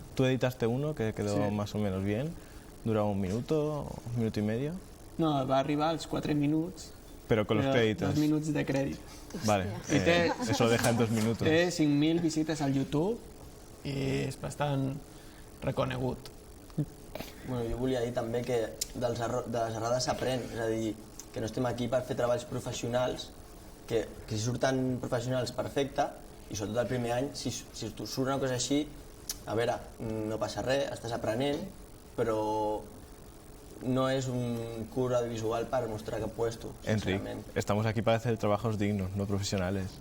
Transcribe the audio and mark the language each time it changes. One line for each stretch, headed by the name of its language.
Spanish: Tú editaste uno que quedó más o menos bien, duraba un minuto y medio.
Catalan: No, va arribar als 4 minuts.
Spanish: Pero con los créditos.
Catalan: 2 minuts de crèdit.
Spanish: Vale, eso lo deja en 2 minutos.
Catalan: Té 5.000 visites al YouTube i és bastant reconegut. Bueno, jo volia dir també que de les errades s'aprèn, és a dir, que no estem aquí per fer treballs professionals, que si surten professionals perfecte, i sobretot el primer any, si surt una cosa així, a veure, no passa res, estàs aprenent, però no es un curt audiovisual
Spanish: para mostrar
Catalan: cap puesto.
Spanish: Enrique, estamos aquí para hacer trabajos dignos, no profesionales.